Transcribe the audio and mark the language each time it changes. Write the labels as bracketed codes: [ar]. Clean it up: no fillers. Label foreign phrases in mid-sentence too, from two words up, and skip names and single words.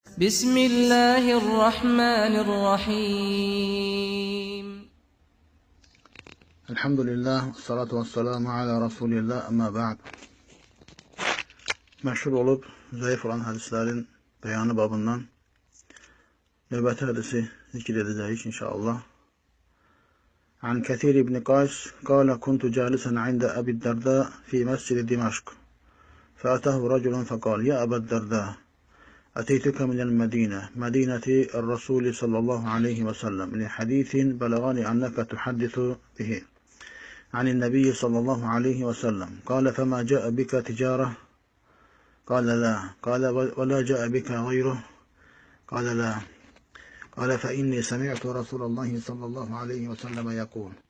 [ar] بسم الله الرحمن الرحيم. الحمد لله والصلاة والسلام على رسول الله أما بعد. [az] Məşhur olub zəif olan hədislərin bəyanı babından növbəti hədisi zikr edəcəyik inşallah. [ar] عن كثير بن قيس قال كنت جالسا عند أبي الدرداء في مسجد دمشق فأتاه رجل فقال يا أبا الدرداء أتيتك من المدينة مدينة الرسول صلى الله عليه وسلم لحديث بلغني أنك تحدث به عن النبي صلى الله عليه وسلم قال فما جاء بك تجارة قال لا قال ولا جاء بك غيره قال لا قال فإني سمعت رسول الله صلى الله عليه وسلم يقول